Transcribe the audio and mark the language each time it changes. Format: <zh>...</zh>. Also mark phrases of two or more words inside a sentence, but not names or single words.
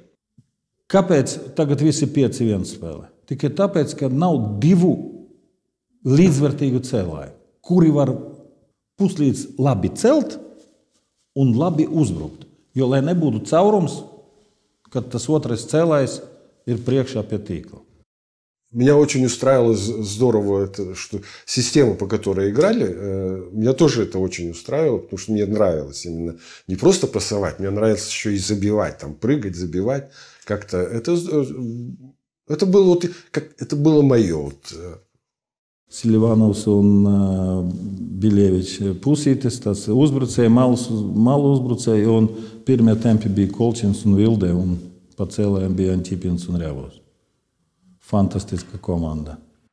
<lv>Kāpēc tagad visi 5-1 spēlē? Tikai tāpēc, ka nav 2 līdzvērtīgu cēlāju, kuri var puslīdz labi celt un labi uzbrukt. Jo, lai nebūtu caurums, kad tas otrais cēlājs ir priekšā pie tīkla.</lv> <ru>Меня очень устраивало здорово, это, что система, по которой играли, меня тоже это очень устраивало, потому что мне нравилось именно не просто пасовать, мне нравилось еще и забивать, там, прыгать, забивать. Как-то это было мое. Вот.</ru> <lv>Silivanovs un Biļevičs pusītes, tas uzbrucēji, malu uzbrucēji, un pirmie tempi bija Kolčins un Vilde, un pa cēlējiem bija Antipins un Rjavovs. Fantastiska komanda.</lv>